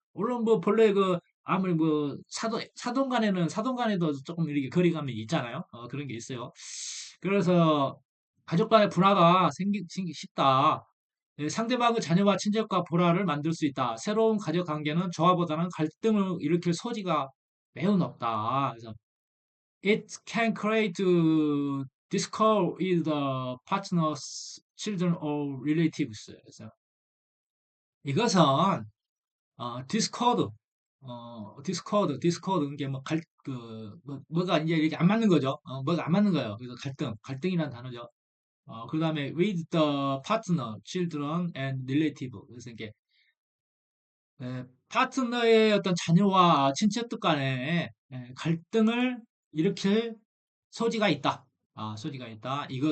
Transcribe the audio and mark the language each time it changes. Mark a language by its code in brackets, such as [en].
[ko] 물론 뭐 본래 아무리 뭐 사돈 간에도 조금 이렇게 거리감이 있잖아요. 그런 게 있어요. 그래서 가족 간의 불화가 생기기 쉽다. 상대방의 자녀와 친족과 불화를 만들 수 있다. 새로운 가족 관계는 조화보다는 갈등을 일으킬 소지가 매우 높다. [en] 그래서 it can create discord with the partner's children or relatives. [ko] 그래서 이것은 디스코드, 디스코드, 이게 뭐가 이제 이렇게 안 맞는 거죠. 뭐가 안 맞는 거예요. 그래서 갈등이라는 단어죠. 그 다음에 [en] with the partner, children and relative. [ko] 그래서 이게 파트너의 어떤 자녀와 친척들 간에 갈등을 일으킬 소지가 있다. 소지가 있다.